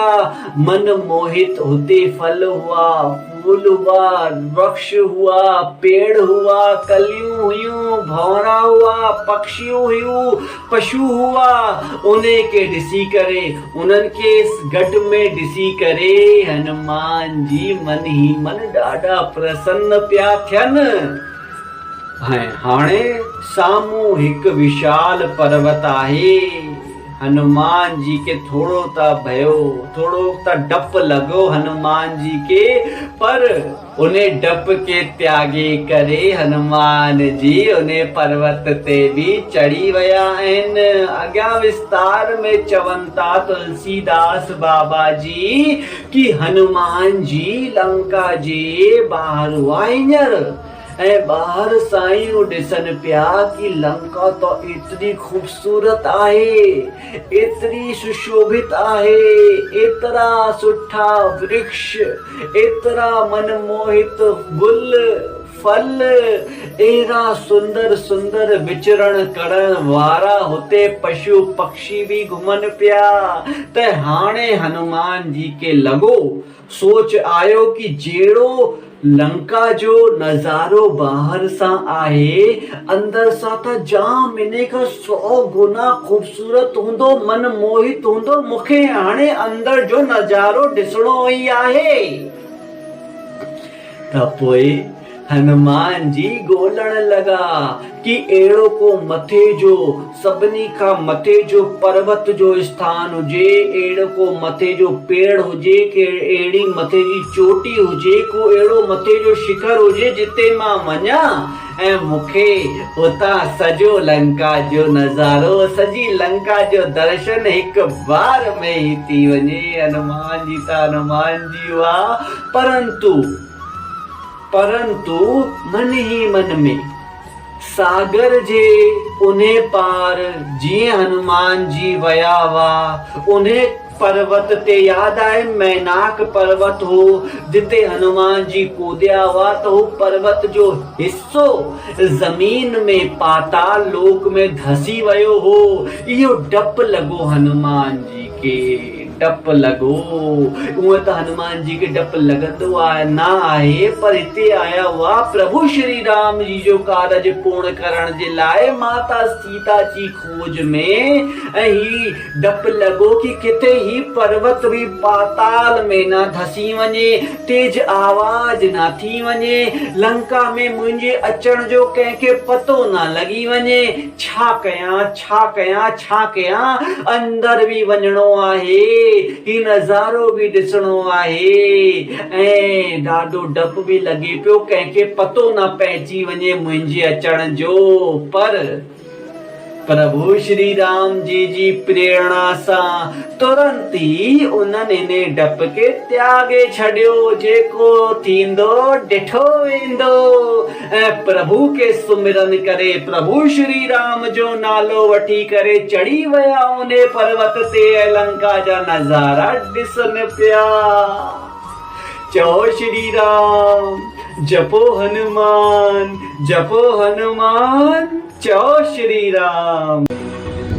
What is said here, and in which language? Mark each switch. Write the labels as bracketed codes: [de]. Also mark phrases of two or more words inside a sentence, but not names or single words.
[sd] मन मोहित होते फल हुआ, फूल हुआ, वृक्ष हुआ, पेड़ हुआ, कलियों हुई, भौरा हुआ, पक्षी हुई, पशु हुआ। उन्हें के डिसी करे, उन्हन के गट में डिसी करे। हनुमान जी मन ही मन ॾाढा प्रसन्न पिया थियन। हाणे सामू हिक विशाल पर्वत आहे। हनुमान जी के थोड़ो ता भयो, थोड़ो ता डप लगो हनुमान जी के, पर उन्हें डप के त्यागे करे हनुमान जी उन्हें पर्वत ते भी चढ़ी वया आहिनि। अॻियां विस्तार में चवंता तुलसीदास बाबा जी कि हनुमान जी लंका जे ॿाहिरि हुआ हींअर, ऐं ॿाहिरि साईं ॾिसनि पिया कि लंका तो एतिरी खूबसूरत आहे, एतिरी सुशोभित आहे, एतिरा सुठा वृक्ष, एतिरा मनमोहित गुल फल, एरा सुंदर सुंदर विचरण करण वारा हुते पशु पक्षी भी घुमन पिया। त हाणे हनुमान जी के लगो, सोच आयो कि जेड़ो लंका जो नजारो ॿाहिरि सां आहे, अंदर सां त जाम इन खां 100 गुना खूबसूरत हूंदो, मन मोहित हूंदो। मूंखे हाणे अंदर जो नजारो ॾिसणो ई आहे। त पोइ हनुमान जी ॻोल्हण लगा कि अहिड़ो को मथे जो सभिनी खां मथे जो पर्वत जो स्थान हुजे, अहिड़ो को मथे जो पेड़ हुजे, कि अहिड़ी मथे जी चोटी हुजे, को अहिड़ो मथे जो शिखर हुजे जिते मां वञा ऐं मूंखे उतां सॼो लंका जो नज़ारो, सॼी लंका जो दर्शन हिक बार में ही थी वञे। हनुमान जी त हनुमान जी हुआ, परंतु मन ही मन में सागर जे उन्हें पार जीअं हनुमान जी वया हुआ, उन्हें पर्वत ते याद आए मैनाक पर्वत हो जिते हनुमान जी कूदिया हुआ। तो वो पर्वत जो हिस्सो जमीन में पाताल लोक में धसी वयो हो। इहो डप लगो हनुमान जी के, डप लगो। उहे त हनुमान जी के डप लगंदो आहे ना आहे, पर हिते आया हुआ प्रभु श्री राम जी जो कारज पूर्ण करण जे लाइ माता सीता जी खोज में। ही डप लगो कि किथे ही पर्वत भी पाताल में ना धसी वञे, तेज आवाज ना थी वञे, लंका में मुंहिंजे अचण जो कंहिंखे पतो ना लगी वञे। छा कयां छा कयां छा कयां, अंदर भी वञणो आहे, ही नज़ारो भी ॾिसणो आहे, ऐं ॾाढो डप भी लगे पियो कंहिंखे पतो न पइजी वञे मुंहिंजे अचण जो। पर प्रभु श्री राम जी प्रेरणा सां तुरंत ही उन्हनि इन डप के त्यागे छॾियो। जेको थींदो ॾिठो वेंदो, ऐं प्रभु के सुमिरन करे प्रभु श्री राम जो नालो वठी करे चढ़ी वया उन पर्वत ते, लंका जा नज़ारा ॾिसनि पिया। चओ श्री राम जपो हनुमान जपो हनुमान जय श्री राम।